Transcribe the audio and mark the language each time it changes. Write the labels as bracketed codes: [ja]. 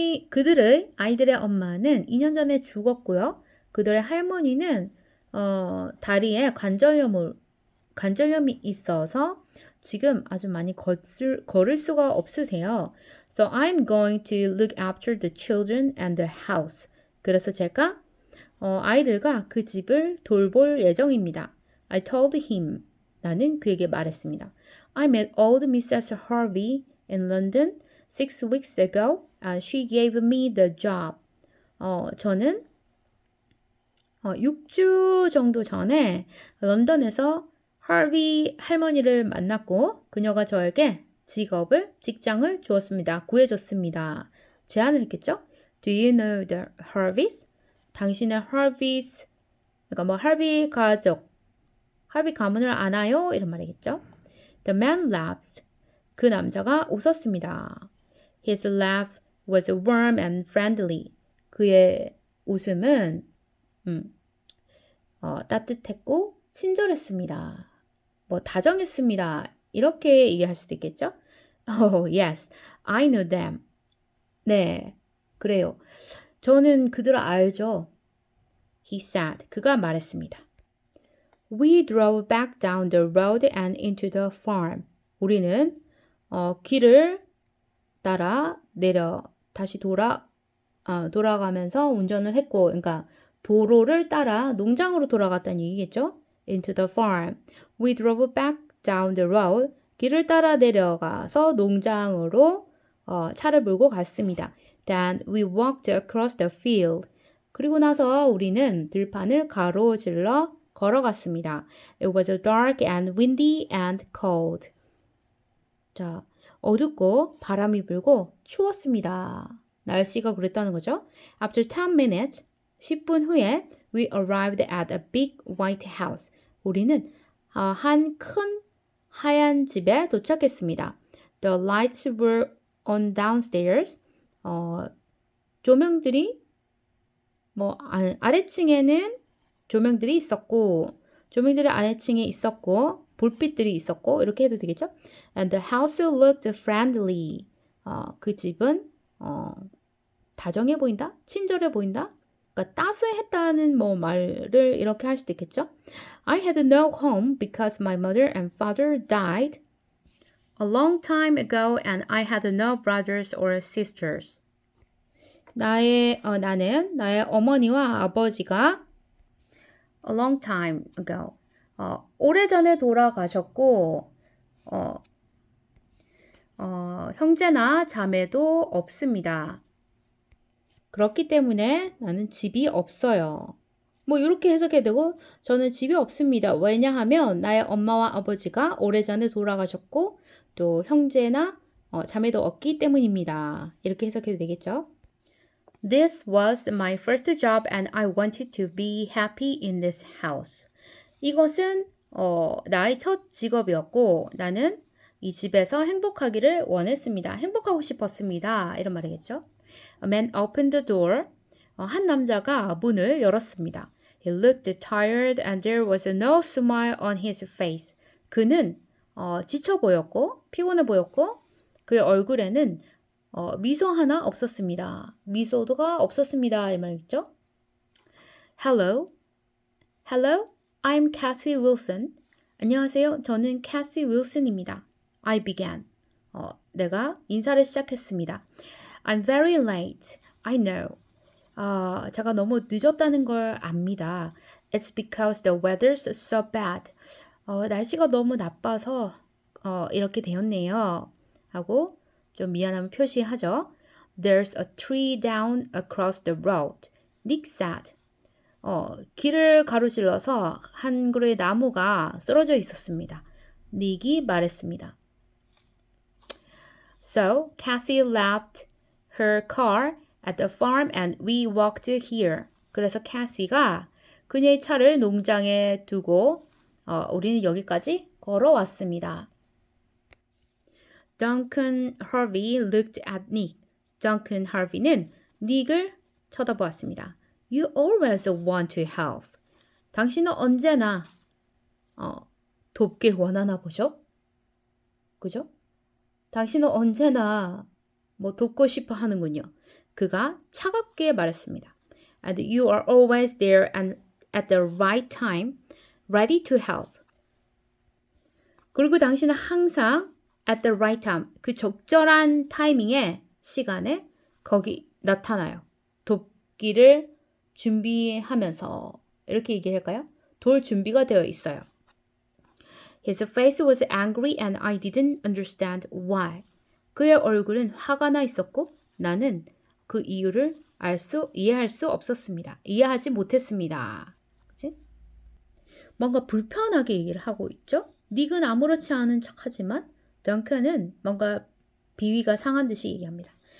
[ko] 그들의 아이들의 엄마는 2년 전에 죽었고요. 그들의 할머니는 다리에 관절염이 있어서 지금 아주 많이 걸을 수가 없으세요. [en] So I'm going to look after the children and the house. [ko] 그래서 제가 아이들과 그 집을 돌볼 예정입니다. [en] I told him. [ko] 나는 그에게 말했습니다. [en] I met old Mrs. Harvey in London 6 weeks ago and she gave me the job. [ko] 저는 6주 정도 전에 런던에서 하비 할머니를 만났고 그녀가 저에게 직장을 주었습니다. 구해줬습니다. 제안을 했겠죠? [en] Do you know the Harveys? [ko] 당신의 Harveys, 그러니까 뭐 하비 가문을 아나요? 이런 말이겠죠? [en] The man laughed. [ko] 그 남자가 웃었습니다. [en] His laugh was warm and friendly. [ko] 그의 웃음은 따뜻했고 친절했습니다. 뭐 다정했습니다. 이렇게 얘기할 수도 있겠죠? [en] Oh, yes, I know them. [ko] 네, 그래요. 저는 그들을 알죠. [en] He said. [ko] 그가 말했습니다. [en] We drove back down the road and into the farm. [ko] 우리는 길을 따라 다시 돌아가면서 운전을 했고, 그러니까 도로를 따라 농장으로 돌아갔다는 얘기겠죠? [en] Into the farm. We drove back down the road. [ko] 길을 따라 내려가서 농장으로 차를 몰고 갔습니다. [en] Then we walked across the field. [ko] 그리고 나서 우리는 들판을 가로질러 걸어갔습니다. [en] It was dark and windy and cold. [ko] 자, 어둡고 바람이 불고 추웠습니다. 날씨가 그랬다는 거죠. [en] After 10 minutes, [ko] 10분 후에 [en] we arrived at a big white house. [ko] 우리는 한 큰 하얀 집에 도착했습니다. [en] The lights were on downstairs. [ko] 조명들이 아래층에는 조명들이 있었고 조명들이 아래층에 있었고 불빛들이 있었고 이렇게 해도 되겠죠? [en] And the house looked friendly. [ko] 그 집은 다정해 보인다? 친절해 보인다? 그러니까 따스했다는 말을 이렇게 할 수도 있겠죠? [en] I had no home because my mother and father died a long time ago and I had no brothers or sisters. [ko] 나는 나의 어머니와 아버지가 [en] a long time ago. [ko] 오래전에 돌아가셨고 형제나 자매도 없습니다. 그렇기 때문에 나는 집이 없어요. 이렇게 해석해도 되고 저는 집이 없습니다. 왜냐하면 나의 엄마와 아버지가 오래전에 돌아가셨고 또 형제나 자매도 없기 때문입니다. 이렇게 해석해도 되겠죠? [en] This was my first job and I wanted to be happy in this house. [ko] 이것은 나의 첫 직업이었고 나는 이 집에서 행복하기를 원했습니다. 행복하고 싶었습니다. 이런 말이겠죠. [en] A man opened the door. [ko] 한 남자가 문을 열었습니다. [en] He looked tired and there was no smile on his face. [ko] 그는 지쳐 보였고 피곤해 보였고 그의 얼굴에는 미소 하나 없었습니다. 미소가 없었습니다. 이 말이죠. [en] Hello, hello, I'm Kathy Wilson. [ko] 안녕하세요. 저는 Kathy Wilson입니다. [en] I began. [ko] 내가 인사를 시작했습니다. [en] I'm very late. I know. [ko] 제가 너무 늦었다는 걸 압니다. [en] It's because the weather's so bad. [ko] 날씨가 너무 나빠서 이렇게 되었네요. 하고 좀 미안함을 표시하죠. [en] There's a tree down across the road. Nick said. [ko] 길을 가로질러서 한 그루의 나무가 쓰러져 있었습니다. 닉이 말했습니다. [en] So, Cassie left her car at the farm and we walked here. [ko] 그래서 캐시가 그녀의 차를 농장에 두고 우리는 여기까지 걸어왔습니다. [en] Duncan Harvey looked at Nick. [ko] Duncan Harvey는 닉을 쳐다보았습니다. [en] You always want to help. [ko] 당신은 언제나 돕길 원하나 보죠? 그죠? 당신은 언제나 돕고 싶어 하는군요. 그가 차갑게 말했습니다. [en] And you are always there and at the right time, ready to help. [ko] 그리고 당신은 항상 [en] at the right time, [ko] 그 적절한 타이밍에, 시간에 거기 나타나요. 돕기를 준비하면서 이렇게 얘기할까요? 도울 준비가 되어 있어요. [en] His face was angry and I didn't understand why. [ko] 그의 얼굴은 화가 나 있었고 나는 그 이유를 이해할 수 없었습니다. 이해하지 못했습니다. 그치? 뭔가 불편하게 얘기를 하고 있죠? 닉은 아무렇지 않은 척하지만 덩컨은 뭔가 비위가 상한 듯이 얘기합니다.